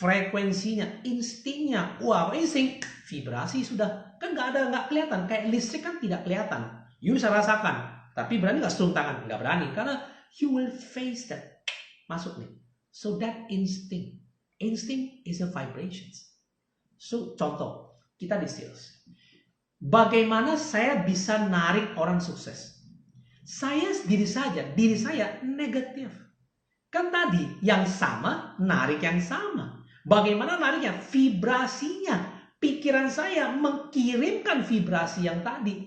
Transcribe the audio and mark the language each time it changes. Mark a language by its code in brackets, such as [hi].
[id] Frekuensinya, instingnya. Wah, insting. Vibrasi sudah. Kan nggak kelihatan. Kayak listrik kan tidak kelihatan. You bisa rasakan. Tapi berani nggak strum tangan? Nggak berani. [en] Karena you will face that. [id] Masuk nih. [en] So that instinct. Instinct is a vibrations. [id] So, contoh. Kita di sales. Bagaimana saya bisa narik orang sukses? Saya diri saya negatif. Kan tadi yang sama, narik yang sama. Bagaimana nariknya? Vibrasinya. Pikiran saya mengirimkan vibrasi yang tadi.